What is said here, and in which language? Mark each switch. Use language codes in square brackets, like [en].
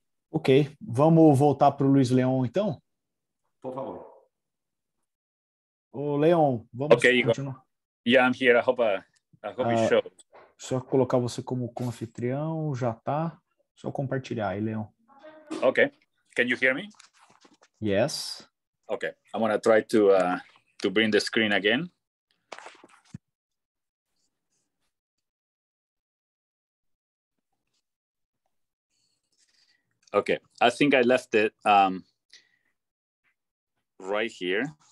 [pt] Ok, vamos voltar para o Luiz Leon, então? Por favor. Ô, Leon, vamos continuar. [en] Yeah, I'm here. I hope it shows. [pt] Só colocar você como anfitrião, já tá. Só compartilhar aí, Leon. [en] Okay. Can you hear me? Yes. Okay. I'm gonna try to bring the screen again. Okay. I think I left it right here.